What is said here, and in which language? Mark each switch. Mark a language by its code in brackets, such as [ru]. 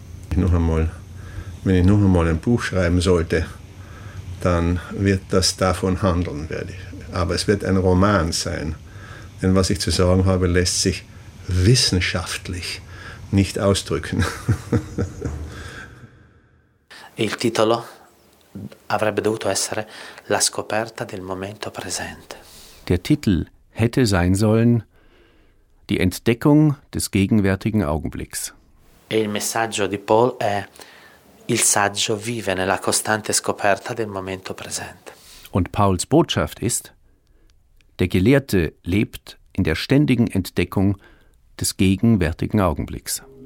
[de] Wenn ich noch einmal ein Buch schreiben sollte, dann wird das davon handeln, werde ich. Aber es wird ein Roman sein. Denn was ich zu sagen habe, lässt sich wissenschaftlich nicht ausdrücken. [it] Il titolo avrebbe dovuto essere La scoperta del momento presente. [de] Der Titel hätte sein sollen Die Entdeckung des gegenwärtigen Augenblicks. [it] E il messaggio di Paul è Il saggio vive nella costante scoperta del momento presente. [de] Und Pauls Botschaft ist Der Gelehrte lebt in der ständigen Entdeckung des gegenwärtigen Augenblicks.